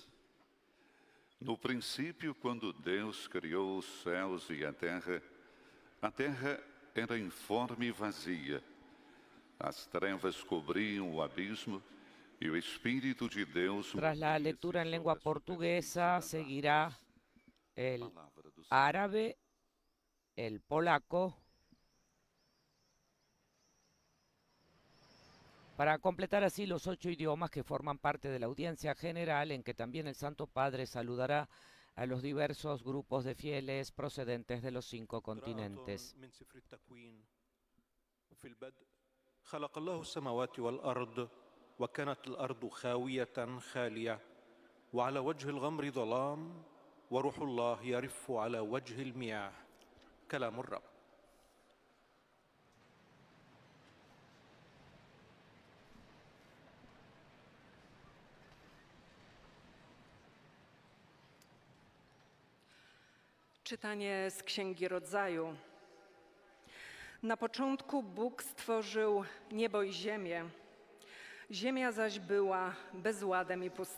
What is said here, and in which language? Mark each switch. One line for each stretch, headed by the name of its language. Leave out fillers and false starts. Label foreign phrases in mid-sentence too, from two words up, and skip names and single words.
Portuguese: No princípio, quando Deus criou os céus e a terra era informe e vazia. As trevas cobriam o abismo e o Espírito de Deus...
Spanish: Tras la lectura en lengua portuguesa, seguirá el árabe, el polaco, para completar así los 8 idiomas que forman parte de la audiencia general, en que también el Santo Padre saludará a los diversos grupos de fieles procedentes de los 5 continentes.
Arabic: خلق الله السماوات والأرض وكانت الأرض خاوية خالية وعلى وجه الغمر ظلام وروح الله يرف على وجه المياه كلام الرب.
Polish: Czytanie z Księgi Rodzaju. Na początku Bóg stworzył niebo i ziemię. Ziemia zaś była bezładem i pustką.